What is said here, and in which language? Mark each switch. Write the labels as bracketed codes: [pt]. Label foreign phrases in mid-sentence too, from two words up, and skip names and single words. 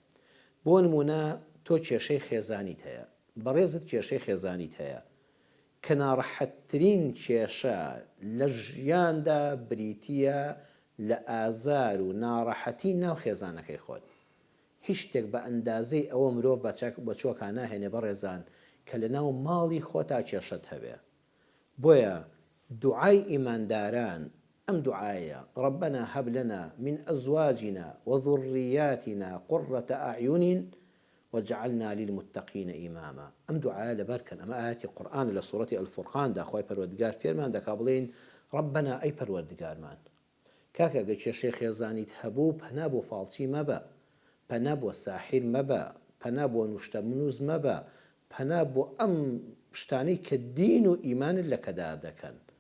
[ckb] بۆ نمونە تۆ کێشەی خێزانیت هەیە، بەڕێزت کێشەی خێزانیت هەیە کە ناڕەحەتترین کێشە لە ژیاندا بریتیە لە ئازار و ناڕەحەتی ناو خێزانەکەی خۆت. هیچ شتێک بە ئەندازەی ئەوە مرۆڤ بە چۆکە ناهێنێ بەڕێزان کە لە ناو ماڵی خۆتا کێشەت هەبێ. بۆیە دوعای ئیمانداران ئەم دوعایە [ar] ربنا هب لنا من أزواجنا وذرياتنا قرة أعين وجعلنا للمتقين إماما. [ckb] ئەم دوعایە لەبەرکەن ئەمە ئاەتی قورئان لە سوورەتی ئەلفورقاندا خوای پەروەردگار فێرمان دەکا بڵێن ربنا ئەی پەروەردگارمان، کاکە ئەگەر کێشەی خێزانیت هەبوو پەنا بۆ فاڵچی مەبە، پەنا بۆ ساحیر مەبە، پەنا بۆ نوشتە منووز مەبە، پەنا بۆ ئەم شتانەی کە دین و ئیمانت لە کەدا دەکەن